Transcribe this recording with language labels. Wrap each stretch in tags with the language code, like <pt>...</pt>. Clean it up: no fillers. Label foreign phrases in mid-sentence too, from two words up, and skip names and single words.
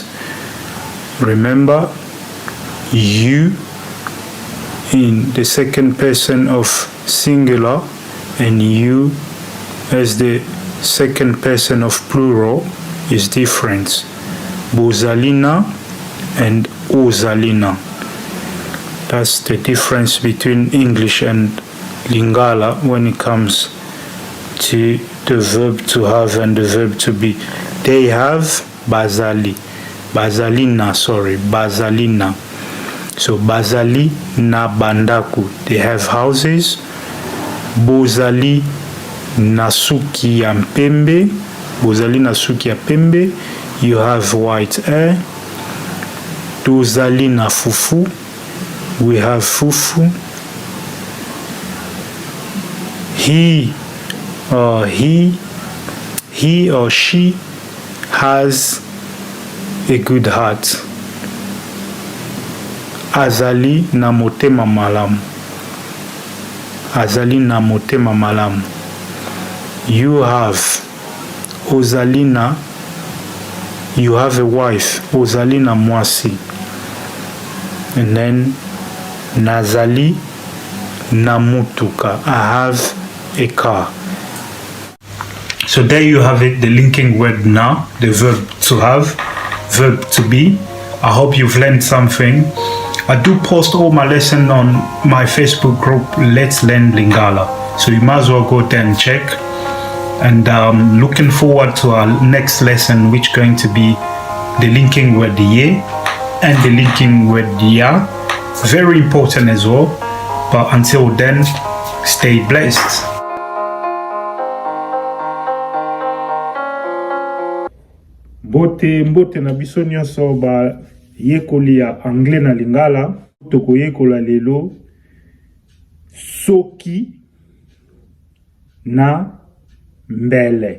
<en>Remember, you in the second person of singular and you as the second person of plural is different.</en> <ln>Bozalina and ozalina.</ln> <en>That's the difference between English and Lingala when it comes to the verb to have and the verb to be. They have</en> <ln>bazali. Bazalina, bazalina. So bazali na bandaku.</ln> <en>They have houses.</en> <ln>Bozali na suki ya mpembe. Bozali na suki ya pembe.</ln> <en>You have white hair.</en> <ln>Tozali na fufu.</ln> <en>We have fufu. He or she has a good heart.</en> <ln>Azali na motema malamu. Azali na motema malamu.</ln> <en>You have ozalina. You have a wife.</en> <ln>Ozalina mwasi.</ln> <en>And then</en> <ln>nazali na mutuka.</ln> <en>I have a car. So there you have it, the linking word na, the verb to have, verb to be. I hope you've learned something. I do post all my lessons on my Facebook group, Let's Learn Lingala. So you might as well go there and check. And looking forward to our next lesson, which is going to be the linking word ye and the linking word ya. Very important as well. But until then, stay blessed.</en> <ln>Mbote na biso nyonso ba yekoli ya anglais na Lingala. Toko yekola lelo soki na mbele.</ln>